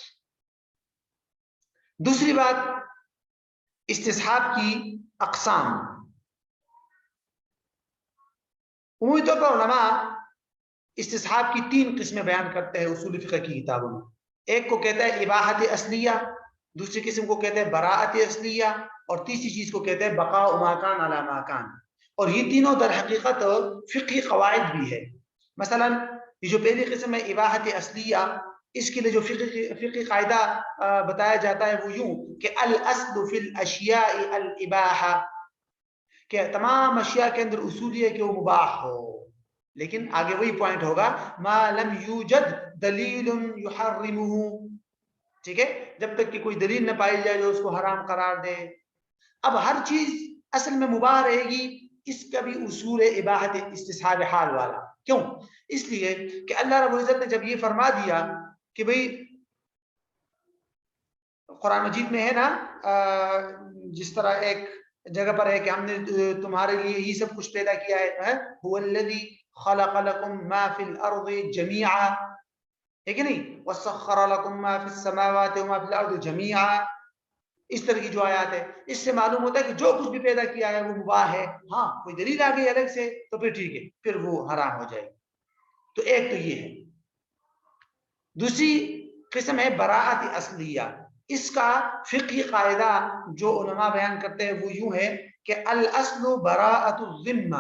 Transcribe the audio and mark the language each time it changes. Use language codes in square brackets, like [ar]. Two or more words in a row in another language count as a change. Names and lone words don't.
[ur] دوسری بات استصحاب کی اقسام، عمومی طور پر علماء استصحاب کی 3 قسمیں بیان کرتے ہیں اصول فقہ کی کتابوں میں. ایک کو کہتا ہے اباحت اصلیہ، دوسری قسم کو کہتے ہیں براءت اصلیہ، اور تیسری چیز کو کہتے ہیں [ar] بقاء ما کان علی ما کان. [ur] اور یہ تینوں در حقیقت فقہی قواعد بھی ہے. مثلا یہ جو پہلی قسم ہے اباحت اصلیہ، اس کے لیے جو فقہی قاعدہ بتایا جاتا ہے وہ یوں کہ [ar] الاصل فی الاشیاء الاباحہ، [ur] کہ تمام اشیاء کے اندر اصول یہ ہے کہ وہ مباح ہو. لیکن آگے وہی پوائنٹ ہوگا [ar] ما لم یوجد دلیل یحرمہ، [ur] ٹھیک ہے، جب تک کہ کوئی دلیل نہ پائی جائے جو اس کو حرام قرار دے. اب ہر چیز اصل میں مباح رہے گی، اس کا بھی اصول اباحت استصحاب حال والا. کیوں؟ اس لیے کہ اللہ [ar] رب العزت [ur] نے جب یہ فرما دیا کہ بھئی قرآن مجید میں ہے نا جس طرح ایک جگہ پر ہے کہ ہم نے تمہارے لیے یہ سب کچھ پیدا کیا ہے، [ar] هو الذی خلق لکم ما فی الارض جمیعا، [ur] ہے کہ نہیں، [ar] وسخر لکم ما فی السماوات وما فی الارض جمیعا. [ur] اس طرح کی جو آیات ہے، اس سے معلوم ہوتا ہے کہ جو کچھ بھی پیدا کیا ہے وہ مباح ہے. ہاں کوئی دلیل آ گئی الگ سے تو پھر ٹھیک ہے، پھر وہ حرام ہو جائے گی. تو ایک تو یہ ہے. دوسری قسم ہے براءت اصلیہ. اس کا فقہی قاعدہ جو علماء بیان کرتے ہیں وہ یوں ہے کہ [ar] الاصل براءت الذمہ.